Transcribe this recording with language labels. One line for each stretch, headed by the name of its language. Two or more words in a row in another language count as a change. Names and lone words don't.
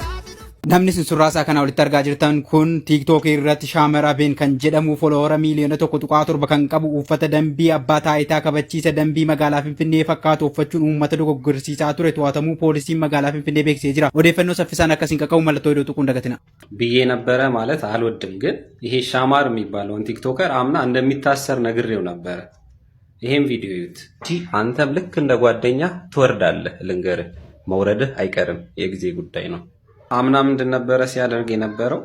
Oromo: Namni sin surraasaa kana walitti argaa jirtan kun tiiktookii irratti shaamara been kan jedhamu foloora miiliyoona 1.7 kan qabu uffata dambii abbaa taayitaa kabachiisa dambii magaalaa Finfinnee fakkaatu uffachuun uummata dogoggorsiisaa ture to'atamuu poolisiin magaalaa Finfinnee beeksisee jira. Odeeffannoo saffisaan akkasiin qaqqabu mallattoo
Amharic: ሂደቱ እንደገትና ብዬ ነበረ ማለት አልወድም፣ ግን ይሄ ሻማር የሚባለውን ቲክቶከር አምና እንደሚታሰር ነግሬው ነበረ። ይሄን ቪዲዮ ይዩት። አንተም ልክ እንደ ጓደኛ ትወርዳለህ፣ ልንገርህ፣ መውረድህ አይቀርም፣ የጊዜ ጉዳይ ነው። አምና ምንድን ነበረ ሲያደርግ የነበረው?